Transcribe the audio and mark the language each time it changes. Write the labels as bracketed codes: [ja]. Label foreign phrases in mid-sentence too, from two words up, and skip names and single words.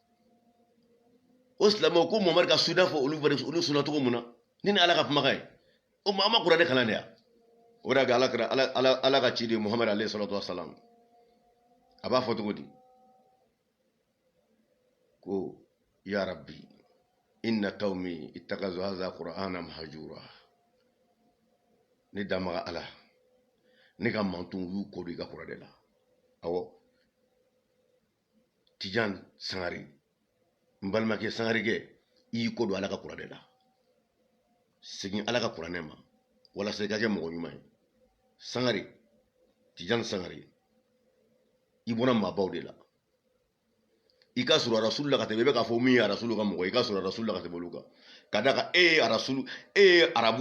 [bm] o silamɛw ko muhamɛdi ka suna fɔ olu suna cogo min na ni ala ka kumakan ye o ma an ma kuranɛ kalan de yan o de y'a kɛ ala ka ciden muhamɛdi [ar] عليه الصلاة والسلام [bm] a b'a fɔ cogo di ko [ar] يا رب إن قومي اتخذوا هذا القرآن مهجورا [bm] ne damaga ala ne ka mantonw y'u kɔ don i ka kuranɛ la awɔ tijan sangare n balimakɛ sangarikɛ i y'i kɔ don ala ka kuranɛ la segin ala ka kuranɛ ma walasa i ka kɛ mɔgɔ ɲuman ye sangare tijan sangare i bɔra maabaw de la i ka sɔrɔ rasulu la ka tɛmɛ i bɛ k'a fɔ min ye rasulu ka mɔgɔ i ka sɔrɔ rasulu la ka tɛmɛ olu kan ka d'a kan e ye arabu